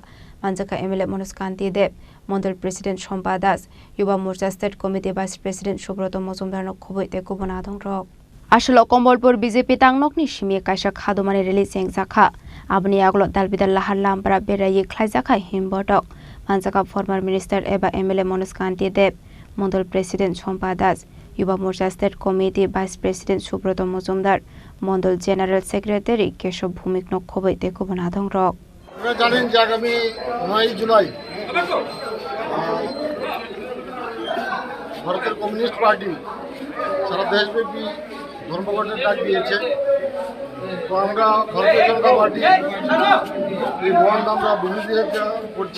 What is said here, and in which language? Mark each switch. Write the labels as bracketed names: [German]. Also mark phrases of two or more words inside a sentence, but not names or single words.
[Kok Borok] Manjaka MLA Manuskanti Deb Mondal President Shompa Das Yuba Morcha State Committee Vice President Shubroto Mozumdar no Khoboi te Kubonadong Rok Ashlo Kombolpur BJP Tangnok ni Shimi Kasha Khadumani Reli Sengzakha Abni Aglo Dalbidal Lahar Lampara Berayi Khlaizakha Himbotok Manjaka [English] former minister [Kok Borok] Eba MLA Manuskanti Deb Mondal President Shompa Das Yuba Morcha State Committee Vice President Shubroto Mozumdar Mondal [English] General Secretary [Kok Borok] Keshav Bhumik no Khoboi te Kubonadong Rok [Bangla] আপনারা জানেন যে আগামী 9 জুলাই ভারতের কমিউনিস্ট পার্টি সারা দেশব্যাপী ধর্মঘটের ডাক দিয়েছে। তো আমরা ভারতীয় জনতা পার্টি এই বন্ধ আমরা বিরোধিতা করছি।